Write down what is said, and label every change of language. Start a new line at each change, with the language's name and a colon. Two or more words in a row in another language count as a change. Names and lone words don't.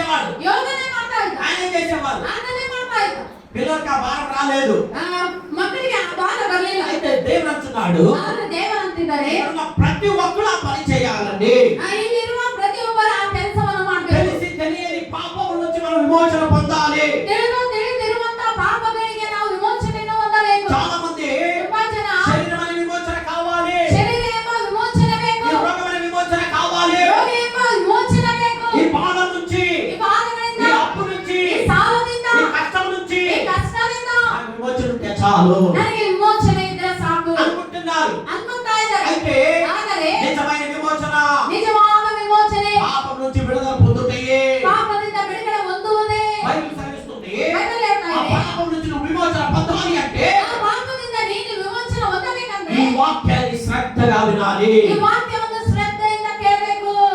Kannada: ಯೋಗನೆ ಮಾಡ್ತಾ ಇದ್ದ.
Telugu: ఆయన ఏం చేసేవారు?
Kannada: ಅದನ್ನೇ ಮಾಡ್ತಾ ಇದ್ದ.
Telugu: పిల్లలకి ఆ భారం రాలేదు.
Kannada: ಮಕ್ಕಳಿಗೆ ಆ ಬಾಧ ಬರಲಿಲ್ಲ.
Telugu: అయితే దేవుడు అంటున్నాడు,
Kannada: ಆದ್ರೆ ದೇವರು ಅಂತಿದ್ದಾರೆ,
Telugu: ఇక్కడున్న ప్రతి ఒక్కరు ఆ పని చేయాలండి.
Kannada: ಇಲ್ಲಿರುವ ಪ್ರತಿಯೊಬ್ಬರು ಆ ಕೆಲಸವನ್ನು ಮಾಡಬೇಕು.
Telugu: తెలిసి తెలియని పాపం నుంచి మనం విమోచన పొందాలి.
Kannada: ತಿಳಿದಿರುವಂತ ಪಾಪಗಳಿಗೆ ನಾವು ವಿಮೋಚನೆಯನ್ನು ಹೊಂದಬೇಕು.
Telugu: చాలా మంది
Kannada: ತುಂಬಾ ಜನ
Telugu: శరీరమైన విమోచన కావాలి,
Kannada: ಶರೀರ ಎಂಬ ವಿಮೋಚನೆ ಬೇಕು,
Telugu: ఈ రోగమైన విమోచన కావాలి,
Kannada: ರೋಗ ಎಂಬ ವಿಮೋಚನೆ ಬೇಕು,
Telugu: ఈ బాధ నుంచి,
Kannada: ಈ ಬಾಧೆಗಳಿಂದ,
Telugu: ఈ అప్పు నుంచి,
Kannada: ಈ ಸಾಲದಿಂದ,
Telugu: ఈ కష్టం నుంచి
Kannada: ಈ ಕಷ್ಟದಿಂದ
Telugu: నాకు విమోచన ఉంటే చాలు
Kannada: ನನಗೆ ವಿಮೋಚನೆ ಇದ್ರೆ ಸಾಕು
Telugu: అనుకుంటున్నారు.
Kannada: ಅನ್ಕೊಂತಾ ಇದ್ದಾರೆ.
Telugu: అయితే
Kannada: ಆದರೆ
Telugu: నిజమైన విమోచన
Kannada: ನಿಜವಾದ ವಿಮೋಚನೆ
Telugu: పాపం నుంచి విడుదల పొందుతాయి.
Kannada: ಪಾಪದಿಂದ ಬಿಡುಗಡೆ ಹೊಂದುವುದೇ.
Telugu: బైబిల్ సెలవిస్తుంది,
Kannada: బైబిల్ ಹೇಳ್ತಾ
Telugu: ఆ
Kannada: ಇದೆ,
Telugu: పాపం నుంచి నువ్వు విమోచన పొందాలి అంటే
Kannada: ಆ ಪಾಪದಿಂದ ನೀನು ವಿಮೋಚನೆ ಹೊಂದಬೇಕಂದ್ರೆ
Telugu: ఈ వాక్యాన్ని శ్రద్ధగా వినాలి.
Kannada: ಈ ವಾಕ್ಯವನ್ನು ಶ್ರದ್ಧೆಯಿಂದ ಕೇಳಬೇಕು.